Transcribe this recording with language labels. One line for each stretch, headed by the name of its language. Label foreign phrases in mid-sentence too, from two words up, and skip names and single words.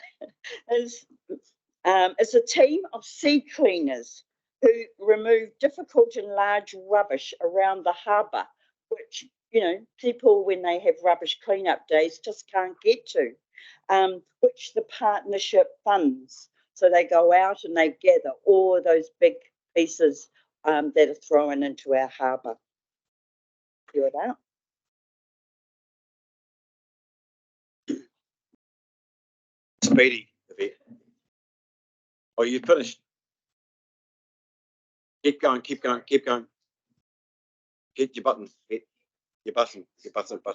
English: It's a team of sea cleaners who remove difficult and large rubbish around the harbour, which, you know, people when they have rubbish clean-up days just can't get to, which the partnership funds. So they go out and they gather all those big pieces that are thrown into our harbour.
Māori: Kia ora.
English: Speedy, Yvette. Oh, you finished? Keep going, keep going, keep going. Hit your button, hit your button, button.